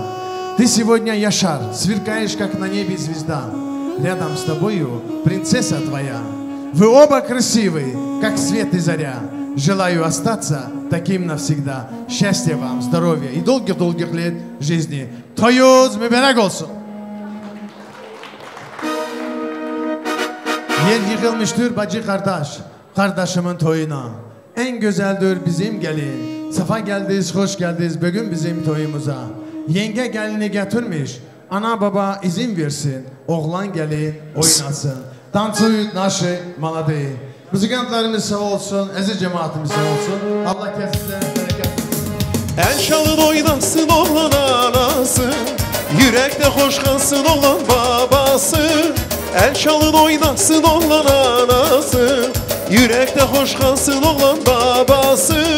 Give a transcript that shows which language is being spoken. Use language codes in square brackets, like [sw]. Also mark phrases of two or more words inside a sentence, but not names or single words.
[ru] Ты сегодня, Яшар, сверкаешь, как на небе звезда, рядом с тобою принцесса твоя. Вы оба красивы, как свет и заря. Желаю остаться таким навсегда. Счастья вам, здоровья и долгих-долгих лет жизни. [tr] Toyuz mübarek olsun. Yer yıkılmıştır bacı kardeş, kardeşimin toyuna. En güzeldir bizim gelin. Safa geldiniz, hoş geldiniz bugün bizim toyumuza. Yenge gelini getirmiş, ana baba izin versin. Oğlan gelin oynasın. [ru] Tansuют наши молодые. [tr] Müzikantlarımız sağ olsun, aziz cemaatimiz sağ olsun. Allah kesinlikle bereket. El çalın oynasın oğlan anası, yürekte hoş kalsın oğlan babası. El çalın oynasın oğlan anası, yürekte hoş kalsın oğlan babası.